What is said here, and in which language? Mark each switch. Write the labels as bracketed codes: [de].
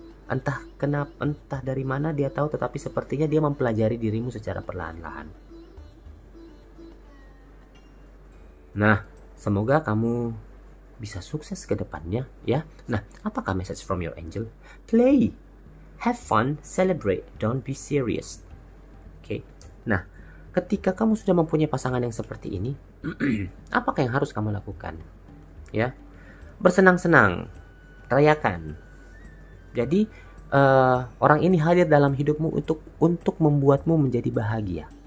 [id] Entah kenapa, entah dari mana dia tahu, tetapi sepertinya dia mempelajari dirimu secara perlahan-lahan. Nah, semoga kamu bisa sukses ke depannya ya. Nah, apakah message from your angel? [en] Play, have fun, celebrate, don't be serious. [id] Oke. Nah, ketika kamu sudah mempunyai pasangan yang seperti ini, apakah yang harus kamu lakukan? Ya, bersenang-senang, rayakan. Jadi orang ini hadir dalam hidupmu untuk membuatmu menjadi bahagia.